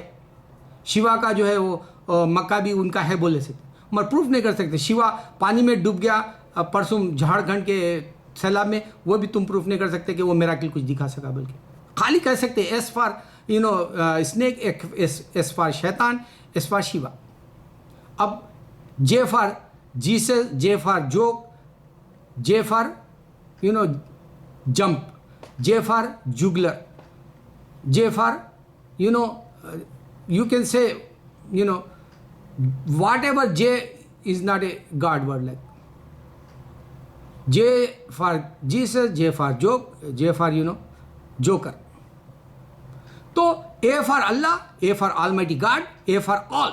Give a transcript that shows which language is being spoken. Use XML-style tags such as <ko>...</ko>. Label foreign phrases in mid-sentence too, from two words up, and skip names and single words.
<hi>शिवा का जो है वो मक्का भी उनका है बोल ले सकते, मगर प्रूफ नहीं कर सकते। शिवा पानी में डूब गया परसों झारखंड के सैलाब में, वो भी तुम प्रूफ नहीं कर सकते कि वो मिराकिल कुछ दिखा सका, बल्कि खाली कह सकते</hi> <en>S for snake, S for Shaitan, S for Shiva. अब J for Jesus, J for joke, J for jump, J for juggler, J for you can say whatever. J is not a God word, like J for Jesus, J for joke, J for joker. So A for Allah, A for Almighty God, A for all.</en>